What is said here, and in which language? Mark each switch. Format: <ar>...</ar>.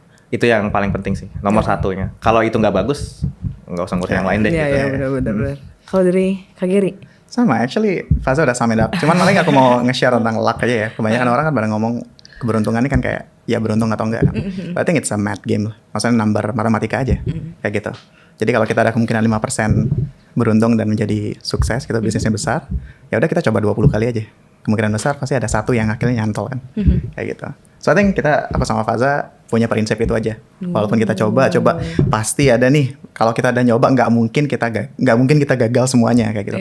<id>Itu yang paling penting sih, nomor satunya. Kalau itu nggak bagus, nggak usah ngurus yang lain deh. Iya gitu. iya benar. Kalau dari Kak Gary? Sama, actually Faza udah</id> <en>sum it up.</en> <id>Cuman paling aku mau nge-share tentang luck aja ya. Kebanyakan orang kan pada ngomong keberuntungan ini kan kayak ya beruntung atau enggak kan.</id> <en>But I think it's a math game lah.</en> <id>Maksudnya number matematika aja. Kayak gitu. Jadi kalau kita ada kemungkinan 5% beruntung dan menjadi sukses, kita bisnisnya besar, ya udah kita coba 20 kali aja. Kemungkinan besar pasti ada satu yang akhirnya nyantol kan. Kayak gitu.</id> <en>So I think</en> <id>aku sama Faza punya prinsip itu aja. Walaupun kita coba pasti ada nih. Kalau kita ada nyoba nggak mungkin kita gagal semuanya kayak gitu.</id>